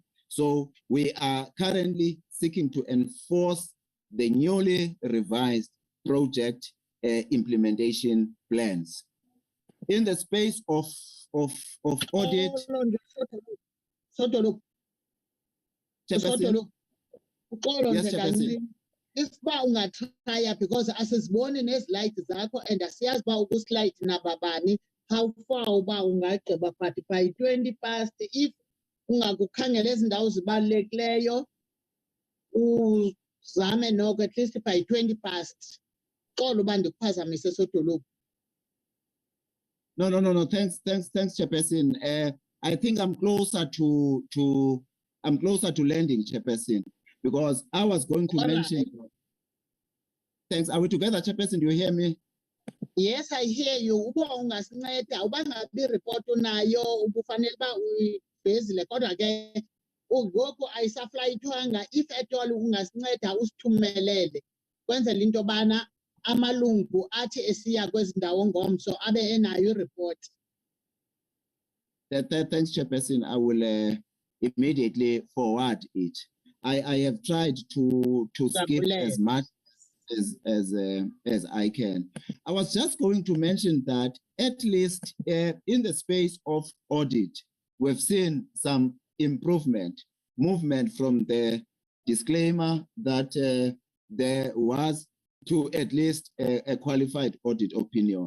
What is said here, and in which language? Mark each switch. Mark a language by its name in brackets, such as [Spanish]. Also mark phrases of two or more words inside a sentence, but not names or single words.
[English] So we are currently seeking to enforce the newly revised project implementation plans. In the space of audit, Yes, [Xhosa] isiba ungathaya because asiziboni nezilight zakho and asiyazi uba ukuslide nababani [English] how far [Xhosa] uba ungagqiba [English] but by 20 past [Xhosa] if ungakukhangela ezi ndawo zibalulekileyo uzame noko [English] at least by 20 past [Xhosa] xolo uba ndikuphazamise sodolophu. [English] No. Thanks, Chairperson. I think I'm closer to landing, Chairperson, because I was going to mention. Thanks. Are we together, Chairperson? Do you hear me? Yes, I hear you. [Xhosa] Uba ungasinceda uba ngabe report unayo ubufanele uba uyibhezile kodwa ke ngoku ayisaflayithwanga. [English] If at all [Xhosa] ungasinceda usithumelele kwenzela into yobana amalungu athi esiya kwezi ndawo ngomso abe enayo ireport. [English] Thanks, Chairperson. I will immediately forward it. I have tried to skip as much as I can. I was just going to mention that at least in the space of audit, we've seen some movement from the disclaimer that there was to at least a qualified audit opinion.